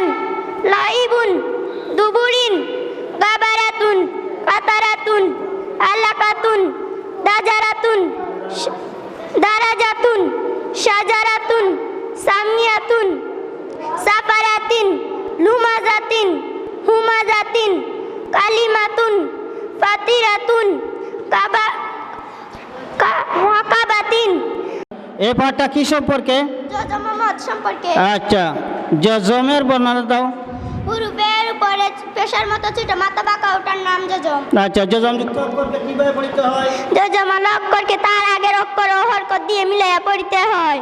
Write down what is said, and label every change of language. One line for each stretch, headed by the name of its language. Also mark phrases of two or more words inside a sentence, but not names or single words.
Bangla: লাইবুন দুবুরিন গাবারাতুন কাতারাতুন আলাকাতুন দাজারাতুন দারাজাতুন শাজারাতুন সামিয়াতুন সাফারাতিন লুমাজাতিন হুমাজাতিন কালিমাতুন ফাতিরাতুন রাকাবাতিন। এই পাঠটা কি সম্পর্কে? জজমত সম্পর্কে। আচ্ছা, জজমের বর্ণনা দাও। হুরুফের উপরে পেশার মতো ছোট মাথা বাঁকা ওটার নাম জজম। আচ্ছা, জজম যুক্ত অক্ষরকে কিভাবে পড়তে হয়? জজম অক্ষরকে তার আগের অক্ষর ও হরকত দিয়ে মিলাইয়া পড়তে হয়।